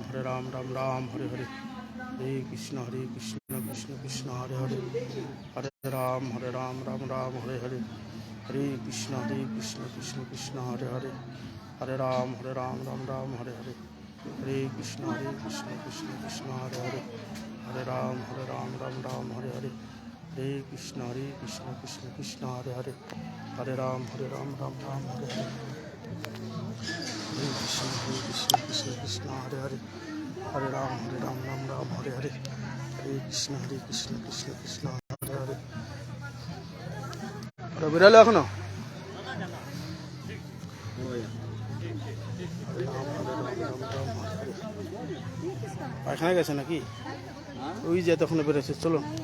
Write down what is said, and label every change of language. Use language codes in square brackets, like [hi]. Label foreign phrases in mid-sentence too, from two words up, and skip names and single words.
[bn] রাম হরে হরে হরে কৃষ্ণ কৃষ্ণ হরে হরে হরে রাম রাম হরে হরে হরে কৃষ্ণ কৃষ্ণ হরে হরে হরে রাম রাম হরে হরে হরে কৃষ্ণ কৃষ্ণ হরে হরে হরে রাম রাম হরে হরে হরে কৃষ্ণ কৃষ্ণ হরে হরে হরে রাম রাম হরে হরে হরে কৃষ্ণ কৃষ্ণ হরে হরে হরে রাম রাম হরে হরে হরে কৃষ্ণ কৃষ্ণ কৃষ্ণ হরে হরে। ওরা বেরোলো এখনো? পায়খানা গেছে নাকি? ওই যে তখন বেরোচ্ছে, চলো।